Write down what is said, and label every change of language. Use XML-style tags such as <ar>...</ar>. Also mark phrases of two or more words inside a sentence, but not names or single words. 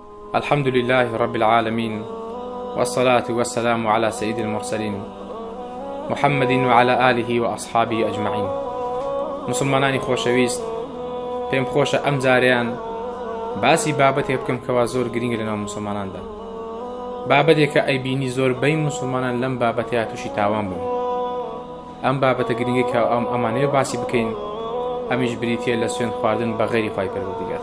<ar>الحمد لله رب العالمين، والصلاة والسلام على سيد المرسلين محمد وعلى آله وأصحابه أجمعين.</ar> <ckb>مسلمانانی خۆشەویست، پێم خۆشە ئەم جاریان باسی بابەتێک بکەم کەوا زۆر گرنگە لەناو مسلماناندا، بابەتێک کە ئەیبینی زۆربەی مسلمانان لەم بابەتەیە تووشی تاوان بوون. ئەم بابەتە گرنگی کە ئەمانەیە باسی بکەین، ئەمیش بریتیە لە سوێند خواردن بە غەیری خوای پەروەردیگار.</ckb>